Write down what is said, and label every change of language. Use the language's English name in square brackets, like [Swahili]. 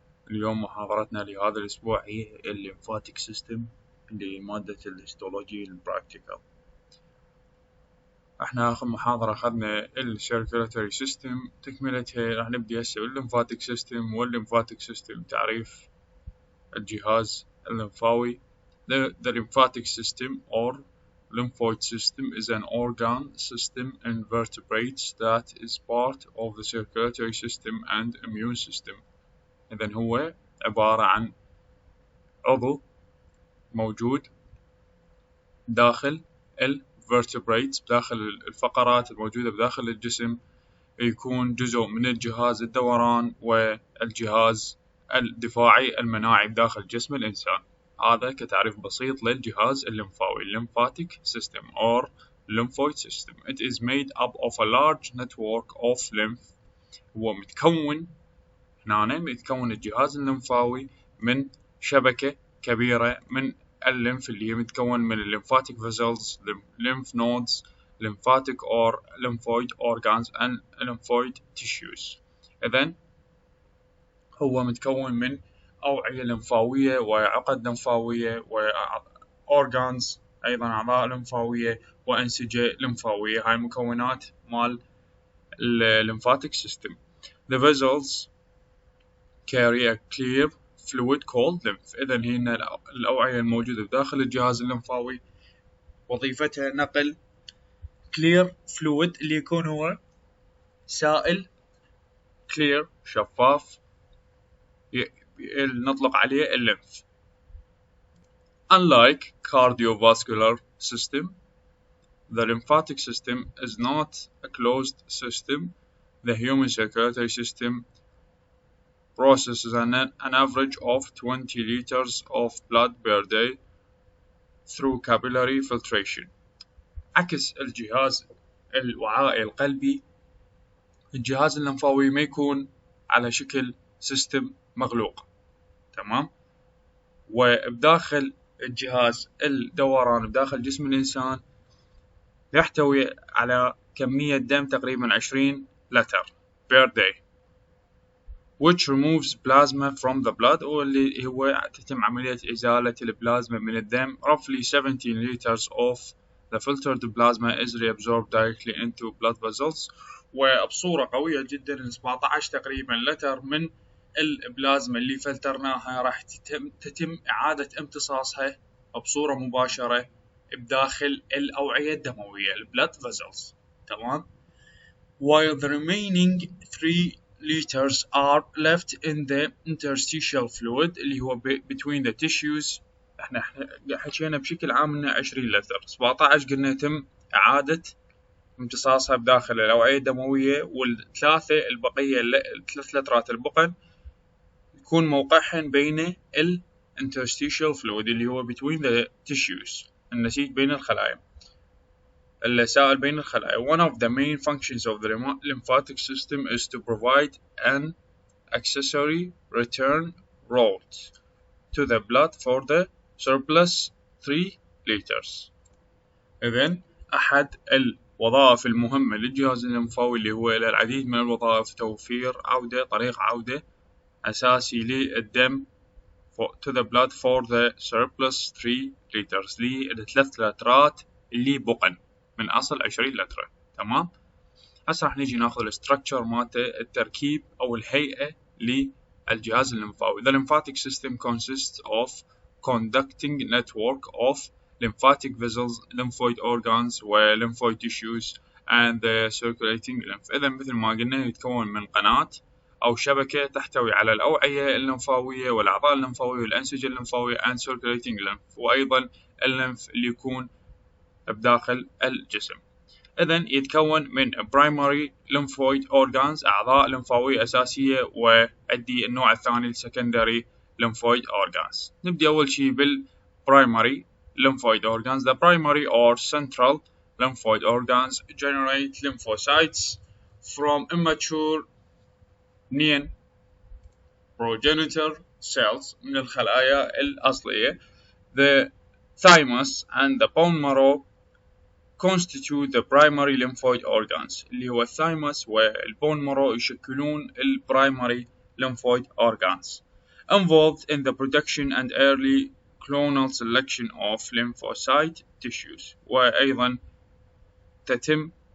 [Arabic] اليوم محاضرتنا لهذا الأسبوع هي الليمفاتيك سيستم لمادة الهيستولوجي البراكتيكال. احنا آخر محاضرة أخذنا السيركيولاتوري سيستم، تكملتها راح نبدي هسه بالليمفاتيك سيستم. والليمفاتيك سيستم تعريف الجهاز الليمفاوي. [English] The lymphatic system or lymphoid system is an organ system in vertebrates that is part of the circulatory system and immune system. [Arabic] إذن هو عبارة عن عضو موجود داخل الvertebrates، داخل الفقرات الموجودة بداخل الجسم، يكون جزء من الجهاز الدوران والجهاز الدفاعي المناعي بداخل جسم الإنسان. هذا كتعريف بسيط للجهاز الليمفاوي [English] lymphatic system or lymphoid system. It is made up of a large network of lymph. [Arabic] هو متكون الجهاز الليمفاوي من شبكة كبيرة من الليمف اللي هي متكون من [English] lymphatic vessels, lymph nodes, lymphatic or lymphoid organs and lymphoid tissues. [Arabic] إذن هو متكون من أوعية لمفاوية وعقد لمفاوية وأورغانز، أيضا أعضاء لمفاوية وأنسجة لمفاوية. هاي المكونات مال lymphatic system. [English] The vessels carry a clear fluid called lymph. [Arabic] إذن هي الأوعية الموجودة داخل الجهاز الليمفاوي وظيفتها نقل clear fluid اللي يكون هو سائل clear شفاف نطلق عليه الليمف. [English] Unlike cardiovascular system, the lymphatic system is not a closed system. The human circulatory system processes an average of 20 liters of blood per day through capillary filtration. [Arabic] عكس الجهاز الوعائي القلبي، الجهاز الليمفاوي ما يكون على شكل سيستم مغلوق، تمام؟ وبداخل الجهاز الدوران بداخل جسم الإنسان يحتوي على كمية دم تقريبا 20 لتر [English] per day which removes plasma from the blood، [Arabic] واللي هو تتم عملية إزالة البلازما من الدم. [English] Roughly 17 liters of the filtered plasma is reabsorbed directly into blood vessels. [Arabic] وبصورة قوية جدا 17 تقريبا لتر من البلازما اللي فلترناها راح تتم إعادة امتصاصها بصورة مباشرة بداخل الأوعية الدموية blood vessels، تمام؟ [English] While the remaining 3 liters are left in the interstitial fluid [Arabic] اللي هو [English] between the tissues. [Arabic] احنا حكينا بشكل عام انه 20 لتر، 17 قلنا يتم إعادة امتصاصها بداخل الأوعية الدموية، والثلاثة البقية الثلاث لترات البقن يكون موقعهن بين ال interstitial fluid اللي هو [English] between the tissues، [Arabic] النسيج بين الخلايا، السائل بين الخلايا. [English] One of the main functions of the lymphatic system is to provide an accessory return route to the blood for the surplus 3 liters. [Arabic] إذن أحد الوظائف المهمة للجهاز الليمفاوي اللي هو له العديد من الوظائف، توفير طريق عودة أساسي للدم [English] to the blood for the surplus 3 liters [Arabic] للثلاث لترات اللي بقن من أصل 20 لتر، تمام؟ هسه راح نيجي ناخذ الستركتشر مالته، التركيب أو الهيئة للجهاز الليمفاوي. [English] The lymphatic system consists of conducting network of lymphatic vessels, lymphoid organs و lymphoid tissues and the circulating lymph. [Arabic] إذا مثل ما قلنا يتكون من قناة أو شبكة تحتوي على الأوعية الليمفاوية والأعضاء الليمفاوية والأنسجة الليمفاوية [English] and circulating lymph، [Arabic] وأيضا الليمف اللي يكون بداخل الجسم. إذن يتكون من primary lymphoid organs أعضاء لمفاوية أساسية، وعندي النوع الثاني secondary lymphoid organs. نبدأ أول شيء primary lymphoid organs. [English] The primary or central lymphoid organs generate lymphocytes from immature progenitor cells [Arabic] من الخلايا الأصلية. [English] The thymus and the bone marrow constitute the primary lymphoid organs [Arabic] اللي هو الثايمس والبون مارو يشكلون ال [English] primary lymphoid organs involved in the production and early clonal selection of lymphocyte tissues [Arabic] وأيضا تتم